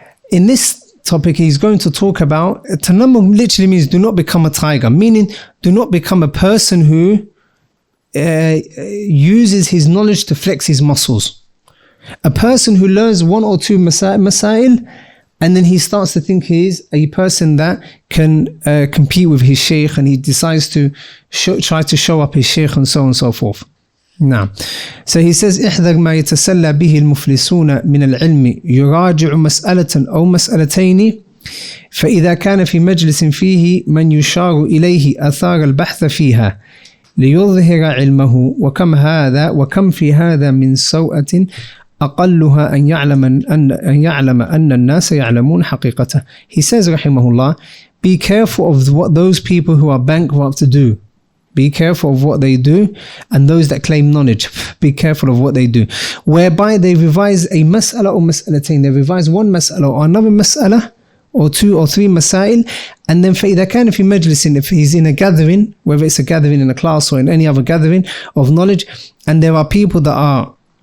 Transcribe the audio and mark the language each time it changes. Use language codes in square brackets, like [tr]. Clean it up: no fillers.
[en] In this topic, he's going to talk about, tanammur literally means do not become a tiger, meaning do not become a person who uses his knowledge to flex his muscles. A person who learns one or two masail and then he starts to think he's a person that can compete with his shaykh, and he decides to try to show up his shaykh and so on and so forth. Now, so he says, [ar] احذر ما يتسلى به المفلسون من العلم يراجع مسألة أو مسألتين فإذا كان في مجلس فيه من يشار إليه أثار البحث فيها ليظهر علمه وكم في هذا من سوءة أقلها أن يعلم أن الناس يعلمون حقيقته. [en] He says rahimahullah, be careful of what those people who are bankrupt do. Be careful of what they do, and those that claim knowledge, be careful of what they do. Whereby they revise a mas'ala or mas'alatain, they revise one mas'ala or another mas'ala, or two or three masail, and then [ar] فإذا كان في مجلس, [en] if he's in a gathering, whether it's a gathering in a class or in any other gathering of knowledge, and there are people that are